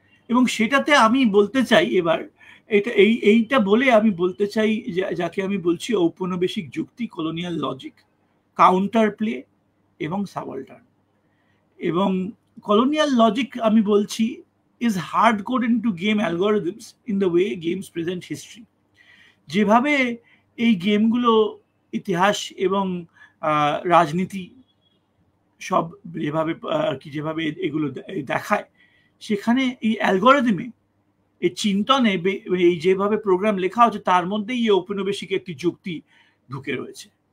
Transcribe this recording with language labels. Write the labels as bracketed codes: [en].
[bn] এবং সেটাতে আমি বলতে চাই এবার এইটা বলে আমি বলতে চাই যাকে আমি বলছি ঔপনিবেশিক যুক্তি, কলোনিয়াল লজিক, কাউন্টার প্লে এবং সাবঅল্টার্ন। এবং কলোনিয়াল লজিক আমি বলছি [en] is hard coded into game algorithms in the way games present history. [bn] যেভাবে এই গেমগুলো ইতিহাস এবং রাজনীতি সব যেভাবে আর কি যেভাবে এগুলো দেখায়, সেখানে এই অ্যালগরিদমে এই চিন্তনে এই যেভাবে প্রোগ্রাম লেখা হচ্ছে তার মধ্যেই এই ঔপনিবেশিক একটি যুক্তি ঢুকে রয়েছে।